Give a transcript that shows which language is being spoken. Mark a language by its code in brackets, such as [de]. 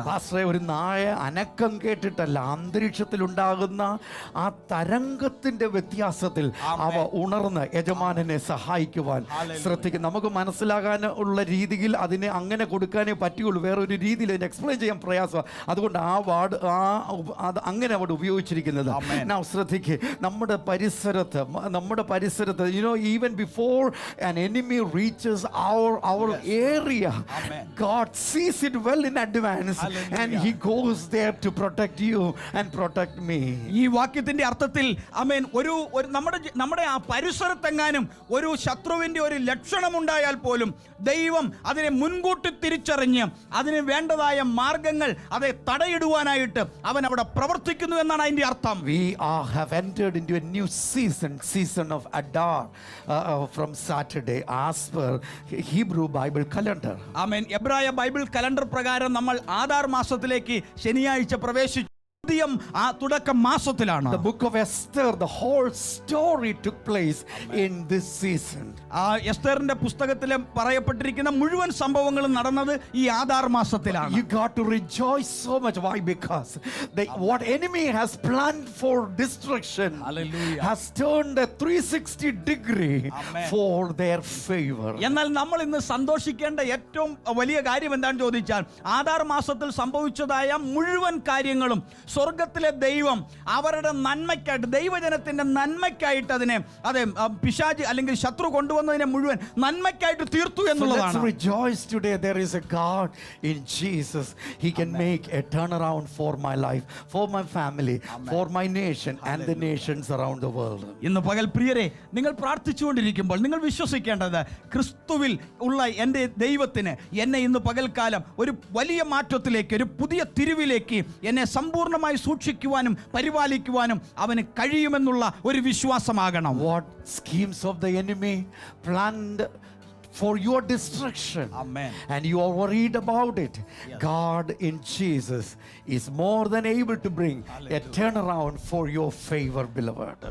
[ml] പാസ്റ്ററെ, ഒരു നായ അനക്കം കേട്ടിട്ടല്ല, അന്തരീക്ഷത്തിലുണ്ടാകുന്ന ആ തരംഗത്തിന്റെ വ്യത്യാസത്തിൽ അവ ഉണർന്ന് യജമാനനെ സഹായിക്കുവാൻ ശ്രദ്ധിക്കും. നമുക്ക് മനസ്സിലാകാൻ ഉള്ള രീതിയിൽ അതിനെ അങ്ങനെ കൊടുക്കാനേ പറ്റുള്ളൂ. വേറൊരു രീതിയിൽ അതിനെ എക്സ്പ്ലെയിൻ ചെയ്യാൻ പ്രയാസമാണ്. അതുകൊണ്ട് ആ വാർഡ് അത് അങ്ങനെ അവിടെ ഉപയോഗിച്ചിരിക്കുന്നത്. നാം ശ്രദ്ധിക്കുക, നമ്മുടെ പരിസരത്ത് [en] even before an enemy reaches our area, God sees it well in advance. Hallelujah. And he goes there to protect you and protect me. [ml] ഈ വാക്യത്തിന്റെ അർത്ഥത്തിൽ ആമേൻ, ഒരു നമ്മുടെ ആ പരിസരത്തെങ്ങാനും ഒരു ശത്രുവിന്റെ ഒരു ലക്ഷണമുണ്ടായാൽ പോലും ദൈവം അതിനെ മുൻകൂട്ടി തിരിച്ചറിഞ്ഞ് അതിന് വേണ്ടതായ മാർഗങ്ങൾ അതെ തടയിടുവാനായിട്ട് അവൻ അവിടെ പ്രവർത്തിക്കുന്നു എന്നാണ് അതിന്റെ അർത്ഥം. [en] We have entered into a new season of Adar from Saturday as per Hebrew Bible calendar. [ml] ആമേൻ. എബ്രായ ബൈബിൾ കലണ്ടർ പ്രകാരം നമ്മൾ ആദാർ മാസത്തിലേക്ക് ശനിയാഴ്ച പ്രവേശിച്ചു. ആ തുടക്ക മാസത്തിലാണ്. [en] The book of Esther, the whole story took place in this season. [ml] ആ എസ്തറിന്റെ പുസ്തകത്തിൽ പറയപ്പെട്ടിരിക്കുന്ന മുഴുവൻ സംഭവങ്ങളും നടന്നത് ഈ ആദാർ മാസത്തിലാണ്. [en] You got to rejoice so much. Why? Because what enemy has planned for destruction, hallelujah, has turned a 360 degree for their favor. [ml] എന്നാൽ നമ്മൾ ഇന്ന് സന്തോഷിക്കേണ്ട ഏറ്റവും വലിയ കാര്യം എന്താണെന്ന് ചോദിച്ചാൽ, ആദാർ മാസത്തിൽ സംഭവിച്ചതായ മുഴുവൻ കാര്യങ്ങളും സ്വർഗത്തിലെ ദൈവം അവരുടെ നന്മയ്ക്കായിട്ട്, ദൈവജനത്തിന്റെ നന്മയ്ക്കായിട്ട് അതിനെ പിശാച് അല്ലെങ്കിൽ ശത്രു കൊണ്ടുവന്നതിനെ മുഴുവൻ നന്മയ്ക്കായിട്ട് തീർത്തു എന്നുള്ളതാണ്. [en] Let's rejoice today. There is a God in Jesus. He can make a turnaround for my life, for my family, for my nation and the nations around the world. [ml] ഇന്ന് പകൽ പ്രിയരെ, നിങ്ങൾ പ്രാർത്ഥിച്ചുകൊണ്ടിരിക്കുമ്പോൾ നിങ്ങൾ വിശ്വസിക്കേണ്ടത്, ക്രിസ്തുവിൽ ഉള്ള എൻ്റെ ദൈവത്തിന് എന്നെ ഇന്ന് പകൽക്കാലം ഒരു വലിയ മാറ്റത്തിലേക്ക്, ഒരു പുതിയ തിരിവിലേക്ക് എന്നെ സമ്പൂർണ്ണമായി സൂക്ഷിക്കുവാനും പരിപാലിക്കുവാനും അവന് കഴിയുമെന്നുള്ള ഒരു വിശ്വാസമാകണം. [en] What schemes of the enemy planned for your destruction, amen, and you are worried about it, yes, God in Jesus is more than able to bring a turnaround for your favor, beloved.